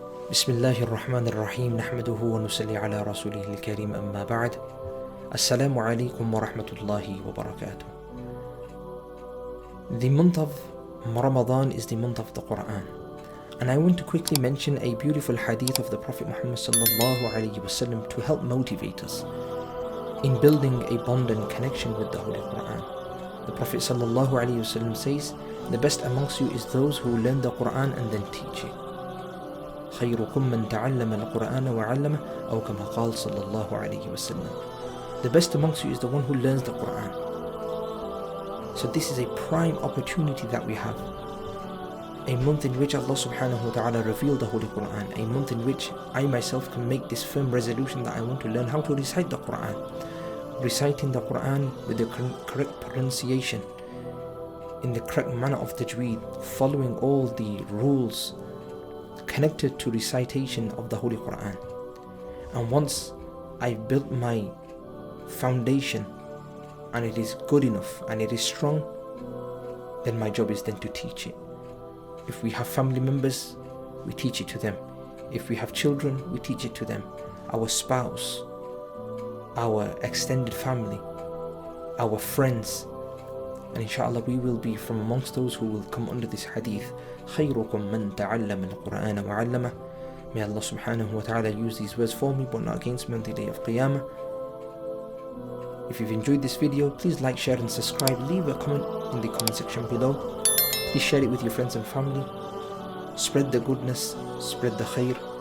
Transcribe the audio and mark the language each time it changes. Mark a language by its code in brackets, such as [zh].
[ar] بسم الله الرحمن الرحيم نحمده ونصلي على رسوله الكريم أما بعد السلام عليكم ورحمة الله وبركاته. [en] The month of Ramadan is the month of the Quran, and I want to quickly mention a beautiful hadith of the Prophet Muhammad sallallahu alaihi wasallam to help motivate us in building a bond and connection with the Holy Quran. The Prophet sallallahu alaihi wasallam says, "The best amongst you is those who learn the Quran and then teach it. [ar] خيركم من تعلم القرآن وعلمه أو كما قال صلى الله عليه وسلم." [en] The best amongst you is the one who learns the Quran. So this is a prime opportunity that we have. A month in which Allah subhanahu wa ta'ala revealed the Holy Quran. A month in which I myself can make this firm resolution that I want to learn how to recite the Quran. Reciting the Quran with the correct pronunciation, in the correct manner of tajweed, following all the rules connected to recitation of the Holy Quran. And once I've built my foundation and it is good enough and it is strong, then my job is then to teach it. If we have family members, we teach it to them. If we have children, we teach it to them. Our spouse, our extended family, our friends, and inshallah we will be from amongst those who will come under this hadith. [ar] خيركم من تعلم القرآن وعلمه. [en] May Allah subhanahu wa ta'ala use these words for me but not against me on the day of Qiyamah. If you've enjoyed this video, please like, share and subscribe. Leave a comment in the comment section below. Please share it with your friends and family. Spread the goodness, spread the khair.